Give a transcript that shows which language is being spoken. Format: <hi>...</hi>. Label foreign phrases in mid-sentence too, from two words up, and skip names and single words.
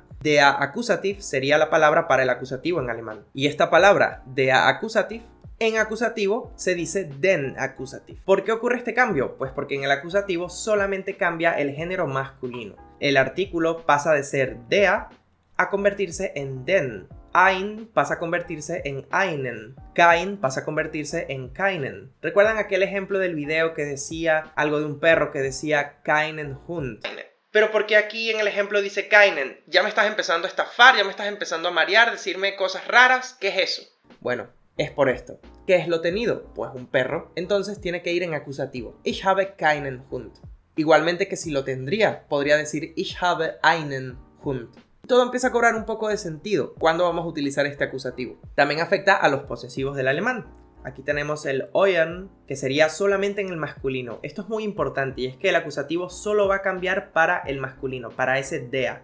<de>Der Akkusativ</de> <es>sería la palabra para el acusativo en alemán. Y esta palabra,</es> <de>der Akkusativ,</de> <es>en acusativo se dice</es> <de>den Akkusativ.</de> <es>¿Por qué ocurre este cambio? Pues porque en el acusativo solamente cambia el género masculino. El artículo pasa de ser der a convertirse en den. Ein pasa a convertirse en einen. Kein pasa a convertirse en keinen. ¿Recuerdan aquel ejemplo del video que decía algo de un perro que decía</es> <de>keinen Hund?</de> <es>Pero porque aquí en el ejemplo dice keinen, ya me estás empezando a estafar, ya me estás empezando a marear, decirme cosas raras, ¿qué es eso? Bueno, es por esto. ¿Qué es lo tenido? Pues un perro. Entonces tiene que ir en acusativo.</es> <de>Ich habe keinen Hund.</de> <es>Igualmente que si lo tendría, podría decir</es> <de>Ich habe einen Hund.</de> <es>Todo empieza a cobrar un poco de sentido. ¿Cuándo vamos a utilizar este acusativo? También afecta a los posesivos del alemán. Aquí tenemos el euren, que sería solamente en el masculino. Esto es muy importante y es que el acusativo solo va a cambiar para el masculino, para ese der.</es>